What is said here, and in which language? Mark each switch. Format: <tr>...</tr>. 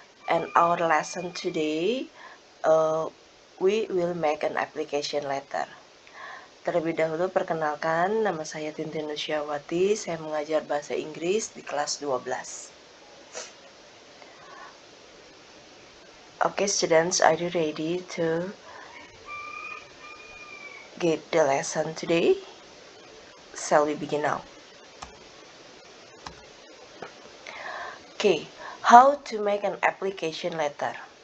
<en>And our lesson today, we will make an application letter.</en> <id>Terlebih dahulu perkenalkan, nama saya Tintin Nusyawati, saya mengajar bahasa Inggris di kelas 12.</id> <en>Okay, students, are you ready to get the lesson today? Shall we begin now? Okay, how to make an application letter.</en>